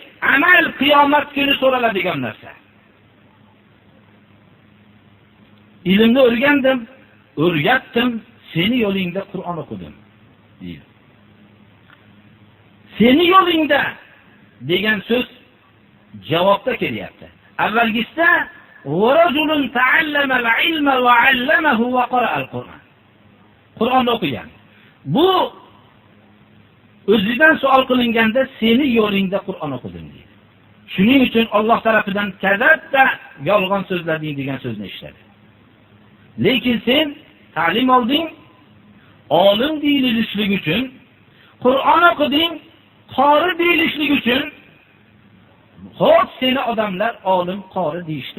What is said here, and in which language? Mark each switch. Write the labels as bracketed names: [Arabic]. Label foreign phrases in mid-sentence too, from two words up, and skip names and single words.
[Uzbek] Amal qiyomat kuni so'raladigan narsa. Ilmni o'rgandim, o'rgatdim, seni yo'lingda Qur'on o'qidim deydi. Seni yo'lingda degan so'z javobda kelyapti. [Arabic] Avvalgisida "ورجل تعلم العلم وعلمه وقرأ القرآن." [Uzbek] Qur'on o'qigan. Bu o'zidan savol qilinganda seni yo'lingda Qur'on o'qidim deydi. Shuning uchun Alloh tarafidan kazatda yolg'on so'zlading degan so'zni ishladi. Lekin sen ta'lim olding, olim deyilishlik uchun, Qur'on o'qiding, qori deyilishlik uchun, xo'p seni odamlar olim, qori deyishdi.